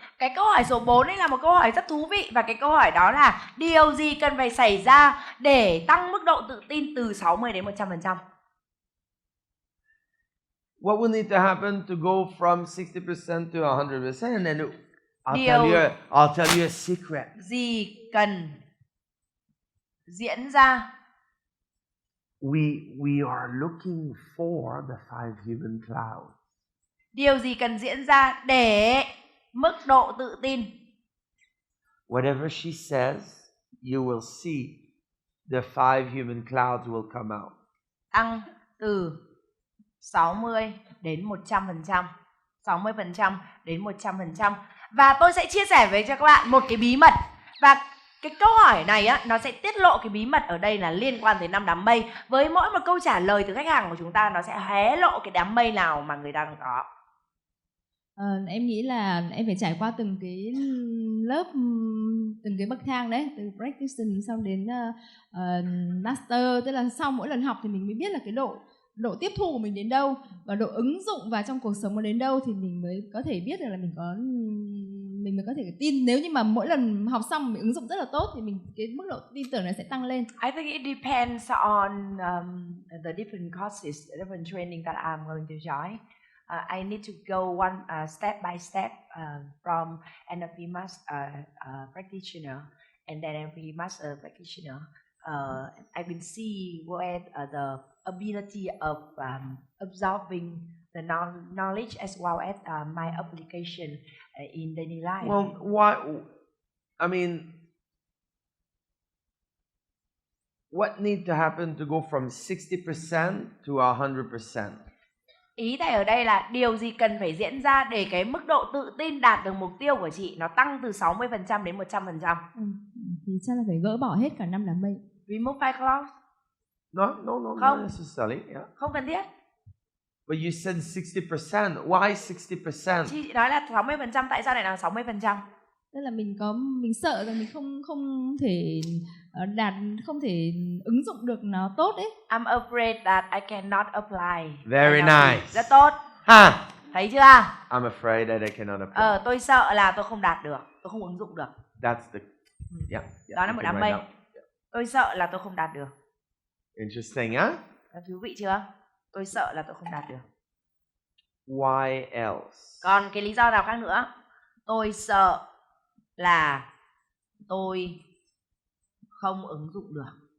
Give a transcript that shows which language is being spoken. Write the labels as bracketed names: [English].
[Vietnamese] Cái câu hỏi số 4 ấy là một câu hỏi rất thú vị, và cái câu hỏi đó là điều gì cần phải xảy ra để tăng mức độ tự tin từ 60 đến 100%? [English] What will need to happen to go from 60% to 100%? And I'll tell you a secret. [Vietnamese] Gì cần diễn ra? [English] We are looking for the 5 human clouds. [Vietnamese] Điều gì cần diễn ra để mức độ tự tin? [English] Whatever she says, you will see the 5 human clouds will come out. [Vietnamese] tăng từ 60 đến 100%, 60% đến 100%. Và tôi sẽ chia sẻ với cho các bạn một cái bí mật. Và cái câu hỏi này á, nó sẽ tiết lộ cái bí mật ở đây là liên quan tới năm đám mây. Với mỗi một câu trả lời từ khách hàng của chúng ta, nó sẽ hé lộ cái đám mây nào mà người ta đang có. Em nghĩ là em phải trải qua từng cái lớp, từng cái bậc thang đấy, từ practicing xong đến master, tức là sau mỗi lần học thì mình mới biết là cái độ tiếp thu của mình đến đâu và độ ứng dụng vào trong cuộc sống nó đến đâu, thì mình mới có thể biết được là mình mới có thể tin. Nếu như mà mỗi lần học xong mình ứng dụng rất là tốt thì cái mức độ tin tưởng này sẽ tăng lên. [English] I think it depends on the different courses, different training that I'm going to join. I need to go one step by step from NLP practitioner and then NLP master practitioner. I will see where the ability of absorbing the knowledge as well as my application in daily life. Well, why? I mean, what need to happen to go from 60% to 100%? [Vietnamese] Ý thầy ở đây là điều gì cần phải diễn ra để cái mức độ tự tin đạt được mục tiêu của chị nó tăng từ 60% đến 100%? Thì chắc là phải gỡ bỏ hết cả 5 đám mây. [English] Remove five clouds? No, [Vietnamese] Không. [English] not necessarily. Yeah. [Vietnamese] Không cần thiết. [English] But you said 60%. Why 60%? [Vietnamese] Chị nói là 60%, tại sao lại là 60%? Tức là mình sợ rằng mình không thể không thể ứng dụng được nó tốt đấy. [English] I'm afraid that I cannot apply. Very nice. [Vietnamese] Rất tốt. Ha! Thấy chưa? [English] I'm afraid that I cannot apply. [Vietnamese] Tôi sợ là tôi không đạt được, tôi không ứng dụng được. [English] That's the yeah. [Vietnamese] Đó là một đám mây. Tôi sợ là tôi không đạt được. [English] Interesting, huh? [Vietnamese] Thú vị chưa? Tôi sợ là tôi không đạt được. [English] Why else? [Vietnamese] Còn cái lý do nào khác nữa? Tôi sợ là tôi không ứng dụng được.